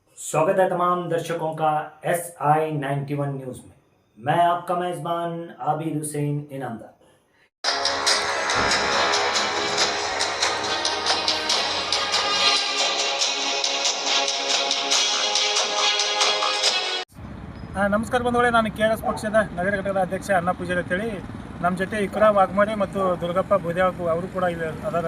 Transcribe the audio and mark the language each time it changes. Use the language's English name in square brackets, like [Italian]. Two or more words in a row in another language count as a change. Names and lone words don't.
[Hindi] स्वागत है तमाम दर्शकों का SI91 न्यूज़ में। मैं आपका मेज़बान आबिद हुसैन इनामदार। [Kannada] ನಮಸ್ಕಾರ ಬಂಧುಗಳೇ, ನಾನು KRS ಪಕ್ಷದ ನಗರ ಘಟಕದ ಅಧ್ಯಕ್ಷ ಅಣ್ಣ ಪೂಜಾರಿ ಅಂತೇಳಿ. ನಮ್ಮ ಜೊತೆ ಇಕ್ರಾ ವಾಘಮಾರೆ ಮತ್ತು ದುರ್ಗಪ್ಪ ಬೂದ್ಯಾವ್ ಅವರು ಕೂಡ ಇಲ್ಲಿ ಅದಾರ.